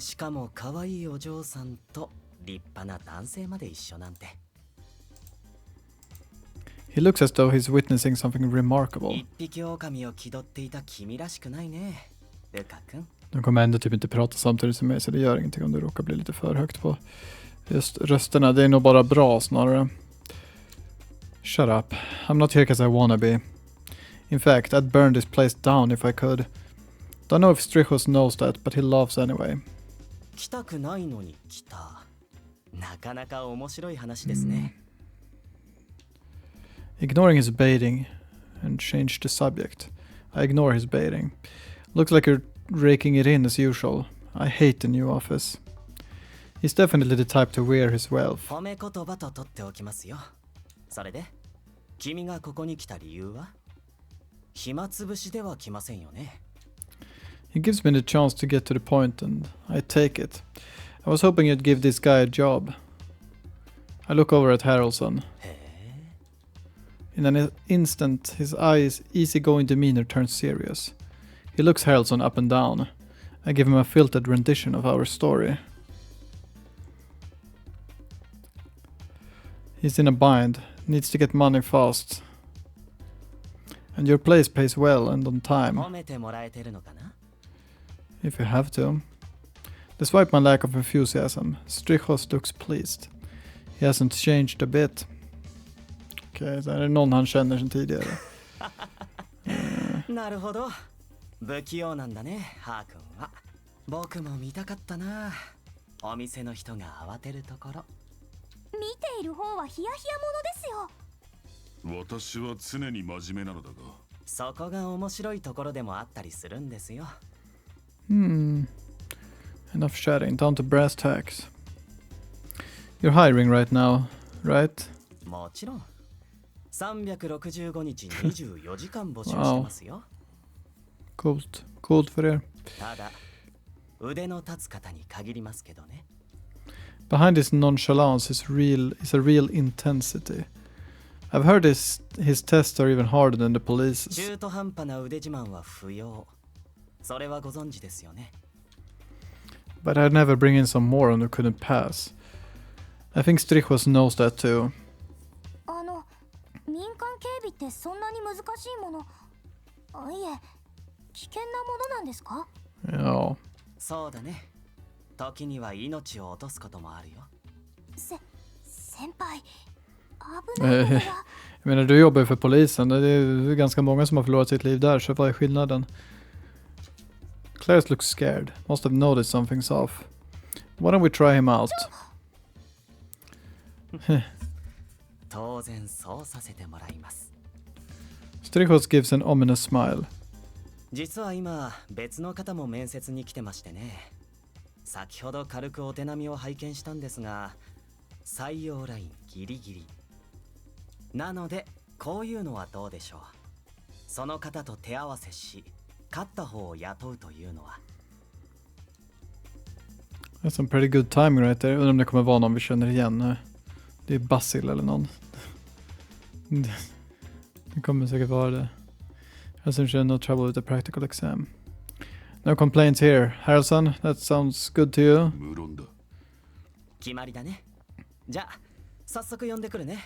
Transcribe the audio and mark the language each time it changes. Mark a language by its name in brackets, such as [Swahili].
[Japanese] しかも可愛いお嬢さんと立派な男性まで一緒なんて。 [English] He looks as though he's witnessing something remarkable. [Japanese] 一匹狼を気取っていた君らしくないね、ルカ君。 [Swedish] De kommer ändå typ inte prata samtidigt som mig, så det gör ingenting om det råkar bli lite för högt på just rösterna. Det är nog bara bra snarare. [English] Shut up. I'm not here because I wanna be. In fact, I'd burn this place down if I could. Don't know if Strichos knows that, but he laughs anyway. [Japanese] 来たくないのに来た。なかなか面白い話ですね。 [English] Ignoring his baiting and change the subject. I ignore his baiting. Looks like you're raking it in as usual. I hate the new office. He's definitely the type to wear his wealth. [Japanese] 褒め言葉と取っておきますよ。それで、君がここに来た理由は？暇つぶしでは来ませんよね。 [English] He gives me the chance to get to the point and I take it. I was hoping you'd give this guy a job. I look over at Harrelson. In an instant, his eyes' easygoing demeanor turns serious. He looks Harrelson up and down. I give him a filtered rendition of our story. He's in a bind, needs to get money fast. And your place pays well and on time. [Japanese] 褒めてもらえてるのかな？ [English] If you have to. Despite my lack of enthusiasm, Strichos looks pleased. He hasn't changed a bit. [Swedish] Okej, så är det någon han känner sedan tidigare. [Japanese] なるほど。不器用なんだね、ハー君は。僕も見たかったな。お店の人が慌てるところ。見ている方はヒヤヒヤものですよ。私は常に真面目なのだが。そこが面白いところでもあったりするんですよ。 [English] Enough chatting, down to brass tacks. You're hiring right now, right? [Japanese] もちろん。 365日24時間募集してますよ。 [Swedish] Coolt. Coolt för er. [Japanese] ただ、腕の立つ方に限りますけどね。 [English] Behind his nonchalance is a real intensity. I've heard his tests are even harder than the police's. [Japanese] 中途半端な腕自慢は不要。それはご存知ですよね。 [English] But I'd never bring in some moron who couldn't pass. I think Strichos knows that too. [Japanese] 民間警備ってそんなに難しいもの？いえ、危険なものなんですか？ [Swedish] Ja. [Japanese] そうだね。時には命を落とすこともあるよ。先輩、危ないことが。 [Swedish] Jag menar, du jobbar ju för polisen. Det är ganska många som har förlorat sitt liv där, så vad är skillnaden? [English] Clarence looks scared. Must have noticed something's off. Why don't we try him out? [Japanese] 当然そうさせてもらいます。 [English] Strichos gives an ominous smile. [Japanese] 実は今別の方も面接に来てましてね。先ほど軽くお手並みを拝見したんですが、採用ラインギリギリ。なのでこういうのはどうでしょう。その方と手合わせし、勝った方を雇うというのは。 [English] That's some pretty good timing right there. [Swedish] Undrar om det kommer vara någon vi känner igen. Det är Basil eller någon. Det kommer säkert vara det. [English] Hasn't no trouble with the practical exam. No complaints here. Harrelson, that sounds good to you. [Japanese] 無論だ。決まりだね。じゃあ早速呼んでくるね。